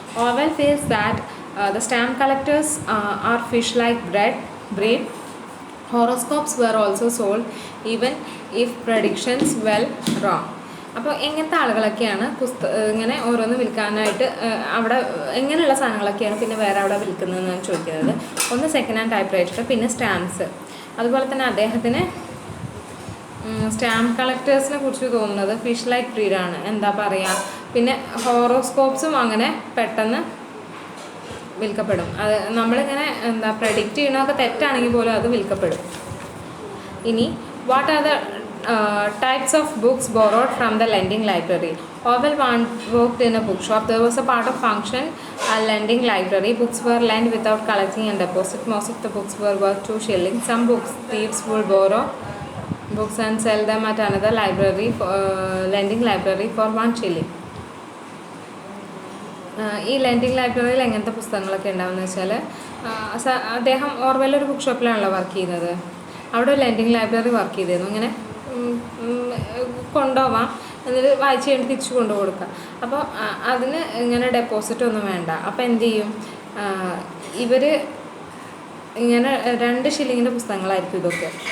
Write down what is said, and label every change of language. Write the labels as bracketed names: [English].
[English] Orwell feels that the stamp collectors are fish like breed. Horoscopes were also sold, even if predictions were wrong. [Malayalam] അപ്പോൾ എങ്ങനത്തെ ആളുകളൊക്കെയാണ് ഇങ്ങനെ ഓരോന്ന് വിൽക്കാനായിട്ട് അവിടെ എങ്ങനെയുള്ള സാധനങ്ങളൊക്കെയാണ് പിന്നെ വേറെ അവിടെ വിൽക്കുന്നതെന്നാണ് ചോദിക്കുന്നത്. ഒന്ന് സെക്കൻഡ് ഹാൻഡ് ടൈപ്പ് റൈറ്റർ, പിന്നെ സ്റ്റാമ്പ്സ്. അതുപോലെ തന്നെ അദ്ദേഹത്തിന് സ്റ്റാമ്പ് കളക്ടേഴ്സിനെ കുറിച്ച് തോന്നുന്നത് ഫിഷ് ലൈക്ക് ബ്രീഡാണ്, എന്താ പറയുക. പിന്നെ ഹോറോസ്കോപ്സും അങ്ങനെ പെട്ടെന്ന് വിൽക്കപ്പെടും. അത് നമ്മളിങ്ങനെ എന്താ പ്രഡിക്റ്റ് ചെയ്യണമൊക്കെ തെറ്റാണെങ്കിൽ പോലും അത് വിൽക്കപ്പെടും. [English] ഇനി what are the types of books borrowed from the lending library? Orwell worked in a bookshop. There was a part of function a lending library. Books were lent without collecting a deposit. Most of the books were worth 2 shillings. Some books thieves would borrow books and sell them at another library lending library for 1 shilling. [Malayalam] ഈ lending ലൈബ്രറിയിൽ എങ്ങനത്തെ പുസ്തകങ്ങളൊക്കെ ഉണ്ടാവുമെന്ന് വെച്ചാൽ, അദ്ദേഹം Orwell ഒരു book ഷോപ്പിലാണല്ലോ work ചെയ്യുന്നത്, അവിടെ ഒരു ലെൻഡിങ് ലൈബ്രറി വർക്ക് ചെയ്തിരുന്നു. ഇങ്ങനെ കൊണ്ടുപോവാം, എന്നിട്ട് വായിച്ച് കഴിഞ്ഞ് തിരിച്ചു കൊണ്ടു കൊടുക്കുക. അപ്പോൾ അതിന് ഇങ്ങനെ ഡെപ്പോസിറ്റ് ഒന്നും വേണ്ട. അപ്പോൾ എന്ത് ചെയ്യും, ഇവർ ഇങ്ങനെ 2 ഷില്ലിങ്ങിൻ്റെ പുസ്തകങ്ങളായിരിക്കും ഇതൊക്കെ.